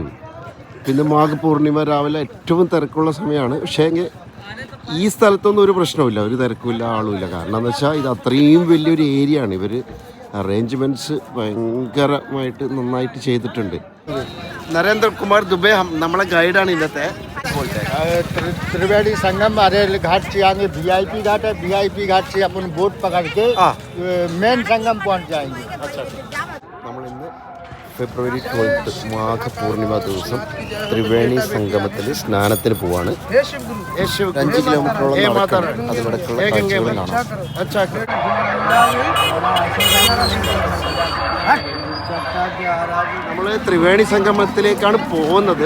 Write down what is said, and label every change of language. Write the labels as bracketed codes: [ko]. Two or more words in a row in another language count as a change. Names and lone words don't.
[ml] പിന്നെ മാഘ പൂർണിമ രാവിലെ ഏറ്റവും തിരക്കുള്ള സമയമാണ്. പക്ഷേ ഈ സ്ഥലത്തൊന്നും ഒരു പ്രശ്നമില്ല, ഒരു തിരക്കുമില്ല, ആളുമില്ല. കാരണം എന്ന് വെച്ചാൽ ഇത് അത്രയും വലിയൊരു ഏരിയ ആണ്. ഇവർ അറേഞ്ച്മെൻറ്റ്സ് ഭയങ്കരമായിട്ട് നന്നായിട്ട് ചെയ്തിട്ടുണ്ട്. നരേന്ദ്രകുമാർ ദുബെ നമ്മളെ ഗൈഡാണ് ഇന്നത്തെ. [hi] त्रिवेणी संगम अरेल घाट से आगे वीआईपी घाट है, वीआईपी घाट से अपन बोट पकड़ के मेन संगम पहुंच जाएंगे. [ml] നമ്മളിന്ന് ഫെബ്രുവരി 12 മാഘ പൂർണിമ ദിവസം ത്രിവേണി സംഗമത്തിൽ സ്നാനത്തിന് പോവാണ്. 5 കിലോമീറ്ററോളം അതിനിടയ്ക്കുള്ള കാഴ്ചകൾ കാണാം. നമ്മൾ ത്രിവേണി സംഗമത്തിലേക്കാണ് പോകുന്നത്.